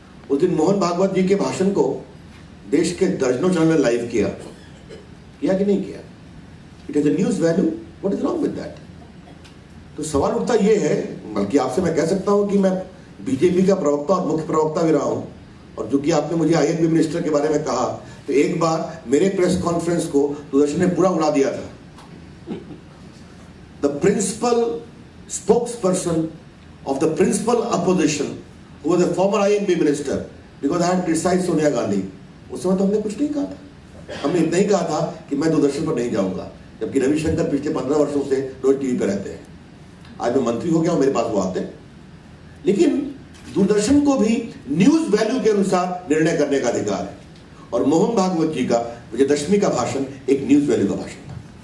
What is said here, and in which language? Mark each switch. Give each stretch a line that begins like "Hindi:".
Hindi: उस दिन मोहन भागवत जी के भाषण को देश के दर्जनों चैनल ने लाइव किया कि नहीं किया?
English: It is a news value. What is wrong with that?
Hindi: तो सवाल उठता यह है, बल्कि आपसे मैं कह सकता हूं कि मैं बीजेपी का प्रवक्ता और मुख्य प्रवक्ता भी रहा हूं, और जो कि आपने मुझे आईएनबी मिनिस्टर के बारे में कहा, तो एक बार मेरे प्रेस कॉन्फ्रेंस को दूरदर्शन ने पूरा उड़ा दिया था.
English: The principal spokesperson of the principal opposition who was a former INB minister, because I had criticized Sonia Gandhi.
Hindi: उस समय तो हमने कुछ नहीं कहा था. हमने इतना ही कहा था कि मैं दूरदर्शन पर नहीं जाऊंगा, जबकि रविशंकर पिछले 15 वर्षों से रोज टीवी पर रहते हैं. आज मैं मंत्री हो गया हूं, मेरे पास वो आते हैं. लेकिन दूरदर्शन को भी न्यूज वैल्यू के अनुसार निर्णय करने का अधिकार है, और मोहन भागवत जी का विजयदशमी का भाषण एक न्यूज वैल्यू का भाषण था.